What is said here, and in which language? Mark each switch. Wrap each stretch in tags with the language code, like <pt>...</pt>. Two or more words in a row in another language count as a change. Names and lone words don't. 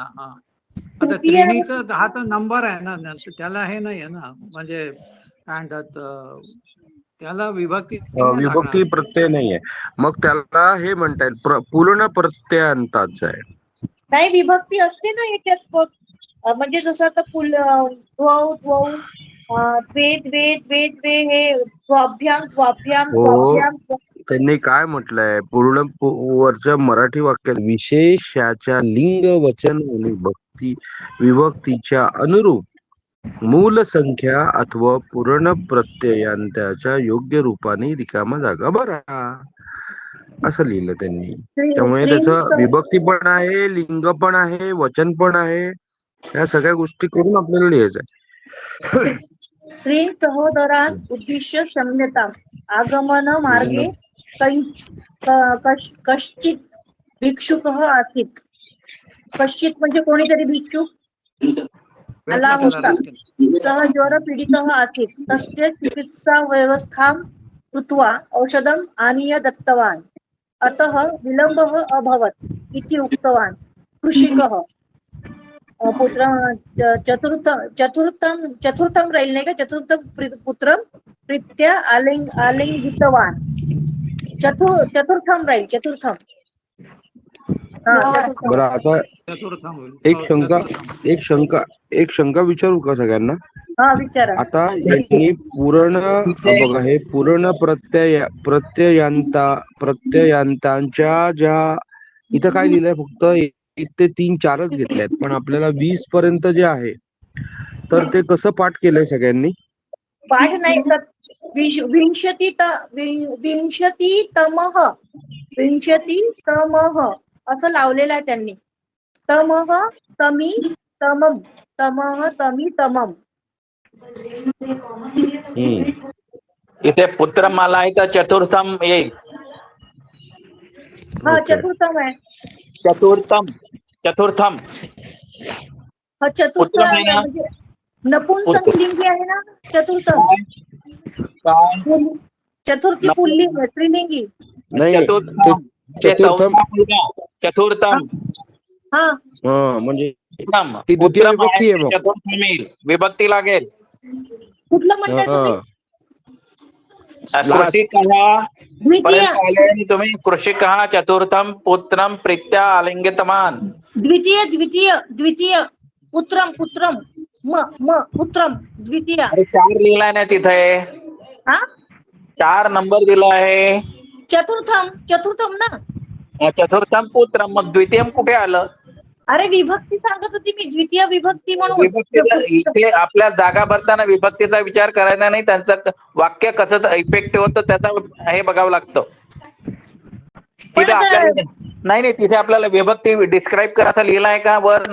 <mr>हा, आता त्रिणीचं हा तर नंबर आहे ना, त्याला हे नाही आहे ना, म्हणजे काय म्हणतात त्याला विभक्ती प्रत्यय नाहीये, मग त्याला हे म्हणता येईल पूर्ण प्रत्ययांताच आहे. नाही, विभक्ती असते ना याच्यात, म्हणजे जसं आता</mr> <sa>द्वौ द्वौ, द्वे द्वे द्वे द्वे,</sa> <mr>हे</mr> <sa>द्वाभ्याम द्वाभ्याम द्वाभ्याम.</sa> <mr>त्यांनी काय म्हटलंय पूर्ण वरच्या मराठी वाक्यात, विशेषाच्या लिंग वचन विभक्तीच्या अनुरूप मूल संख्या अथवा पूर्ण प्रत्ययांताच्या योग्य रूपाने रिकामा जागा भरा, असं लिहिलं त्यांनी. त्यामुळे त्याचं विभक्ती पण आहे, लिंग पण आहे, वचन पण आहे, या सगळ्या गोष्टी करून आपल्याला लिहायचंय.</mr> <sa>त्रीन सहोदरान उद्दिश्य क्षम्यतां आगमन मार्गे कश्चित भिक्षुकः आसीत्.</sa> <mr>कश्चित म्हणजे कोणीतरी भिक्षुक आला होता.</mr> <sa>सः ज्वर पीडितः आसीत्. तस्य चिकित्सा व्यवस्थां कृत्वा औषधम् आनीय दत्तवान्. अतः विलम्बः अभवत् इति उक्तवान् कृषिकः.</sa> <mr>चतुर्थं राहील नाही का,</mr> <sa>चतुर्थं पुत्रं प्रीत्या आलिंगितवान्.</sa> <mr>चतुर्थं राहील, चतुर्थं. बरं, आता एक शंका विचारू का सगळ्यांना? हा, विचारा. आता यांनी पूर्ण बघा, हे पूर्ण प्रत्ययांतांच्या ज्या इथं काय लिहिलंय, फक्त 1 ते 3 4च घेतल्यात, पण आपल्याला 20 पर्यंत जे आहे, तर ते कसं पाठ केलंय सगळ्यांनी? पाठ नाही तर विंशतितमः असं लावलेलं आहे त्यांनी.</mr> <sa>तमः तमी तमम, तमः तमी तमम.</sa> <mr>इथे पुत्रम आला आहे तर चतुर्थम येईल. हा, चतुर्थम आहे. चतुर्थम हा, चतुर्थ म्हणजे नपुंसकलिंगी आहे ना चतुर्थम. चतुर्थी पुल्लिंग, स्त्रीलिंगी. चतुर्थम हा, म्हणजे द्वितीय विभक्ती आहे. चतुर्थम येईल, विभक्ती लागेल. कुठलं म्हणताय तुम्ही?</mr> <sa>तुम्ही कृषिकः चतुर्थम पुत्रम प्रीत्या आलिंगितवान्. द्वितीय पुत्रम पुत्रम द्वितीय.</sa> <mr>4 लिहिलाय ना तिथे, 4 नंबर दिला आहे. चतुर्थम ना.</mr> <sa>चतुर्थम पुत्रम,</sa> <mr>मग द्वितीयम कुठे आलं? अरे, विभक्ती सांगत होती मी, द्वितीय विभक्ती म्हणून. इथे आपल्या जागा भरताना विभक्तीचा विचार करायचा नाही, त्यांचं वाक्य कसं इफेक्टिव्ह होतं त्याचा हे बघावं लागतं. तिथे आपल्याला नाही, तिथे आपल्याला विभक्ती डिस्क्राईब करायचा लिहिला आहे का वर?</mr>